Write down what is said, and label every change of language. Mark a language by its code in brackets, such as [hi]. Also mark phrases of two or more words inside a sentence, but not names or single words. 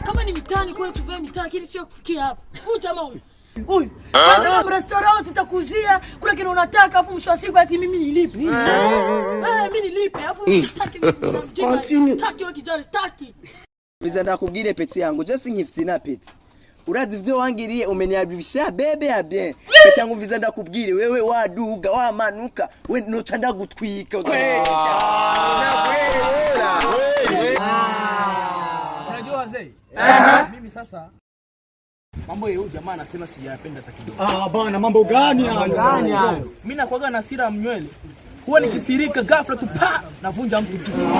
[sw] Yaani mitani kwa tuvae mitani lakini sio kufikia hapa. Huyu jamaa huyu. Huyu. Hata restaurant tutakuzia kula kile unataka afu mwisho wa siku ati mimi nilipe. Mimi nilipe afu sitaki mimi. Sitaki wewe kijana sitaki. [rn] Biza ndakubwire peti yangu just nkifite na peti. Urazi vyo wangiriye umeniharibisha bebe ya bien. Peti yangu viza ndakubwire wewe waduga wamanuka we noca ndagutwika uzanisha. [sw] Unajua wazee? Mimi sasa mambo ya huyu jamaa anasema sijapenda hata kidogo. Bana mambo gani hayo? Mimi nakuaga na hasira mnywele. Huwa nikisirika ghafla tu navunja mtu.